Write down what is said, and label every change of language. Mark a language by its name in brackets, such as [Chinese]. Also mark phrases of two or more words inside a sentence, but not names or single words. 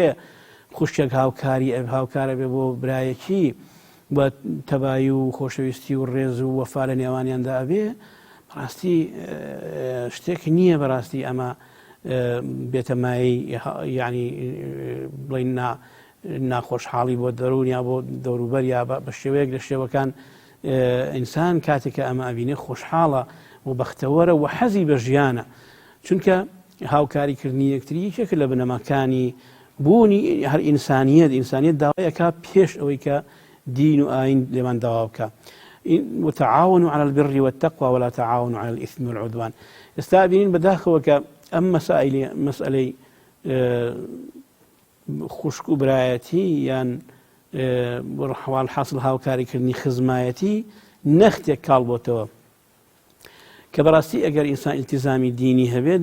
[Central Kurdish] خوشکێک هاوکارە بێ بۆ برایەکی بە تەبایی و خۆشەویستی و ڕێز و وەفا لە نێوانیاندا ئەبێ، بەڕاستی شتێک نییە بەڕاستی ئەمە بێتەمایی یعنی بڵین ناخۆشحاڵی بۆ دەروون یا بۆ دەوروبەر یا بە شێوەیەک لە شێوەکان ئینسان کاتێککە ئەمە ئەبینێ خۆشحاڵە و بەختەوەرە و حەزی بە ژیانە. چونکە هاوکاریکردنی یەکتری یەکێکە لە بنەماکانی بوونی هەر ئینسانیەت داوایەکە پێش ئەوەی کە دین و ئاین لێمان داوا بکە. [Arabic] وتعاونوا على البر والتقوى ولا تعاونوا على الإثم والعدوان. [Central Kurdish] ئێستا بینین بەداخەوە کە ئەم مەسئلەی خوشک و برایەتی یان حواڵ حاصل هاوکاریکردنی خزمایەتی نەختێک کاڵ بۆتەوە کە بەڕاستی ئەگەر ئینسان ئیلتیزامی دینی هەبێت